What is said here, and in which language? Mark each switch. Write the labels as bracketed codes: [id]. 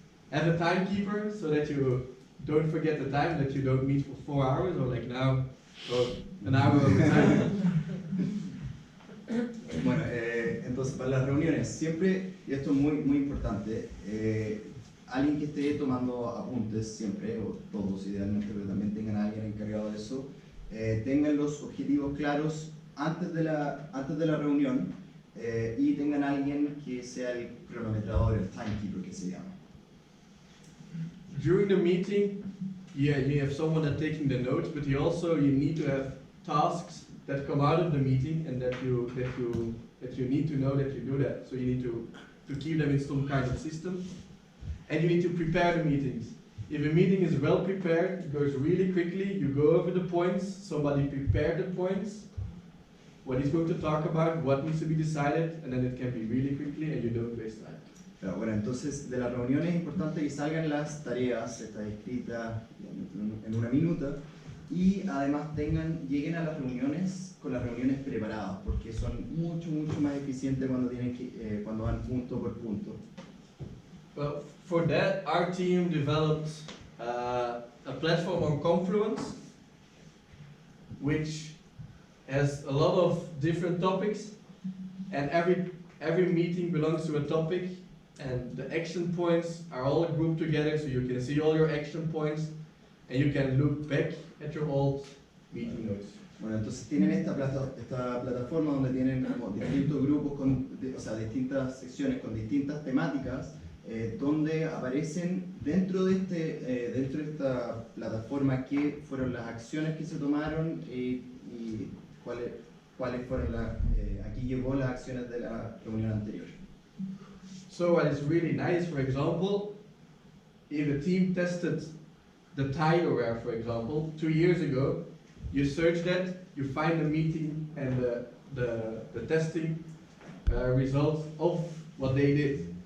[en] Have a timekeeper so that you don't forget the time, that you don't meet for 4 hours or like now, or an hour of time. [es] Bueno, entonces para las reuniones, siempre, y esto es muy importante, alguien que esté tomando apuntes siempre, o todos idealmente, pero también tengan a alguien encargado de eso, tengan los objetivos claros antes de la reunión y tengan a alguien que sea el cronometrador, el timekeeper que se llama. [en] During the meeting, you have someone that's taking the notes, but you need to have tasks that come out of the meeting and that you need to know that you do that. So you need to keep them in some kind of system. And you need to prepare the meetings. If a meeting is well prepared, it goes really quickly, you go over the points, somebody prepared the points, what he's going to talk about, what needs to be decided, and then it can be really quickly and you don't waste time. [es] Pero bueno, entonces de las reuniones es importante que salgan las tareas, estas escritas en una minuta, y además lleguen a las reuniones con las reuniones preparadas, porque son mucho más eficientes cuando van punto por punto. [en] Well, for that, our team developed a platform on Confluence, which has a lot of different topics, and every meeting belongs to a topic, and the action points are all grouped together, so you can see all your action points, and you can look back at your old meeting notes. [es] Bueno, entonces tienen esta plataforma donde tienen como distintos grupos, distintas secciones con distintas temáticas, donde aparecen dentro de esta plataforma qué fueron las acciones que se tomaron y cuáles fueron aquí llegó las acciones de la reunión anterior. [en] So what is really nice, for example, if a team tested the tire wear, for example, 2 years ago, you search that, you find the meeting and the testing results of what they did.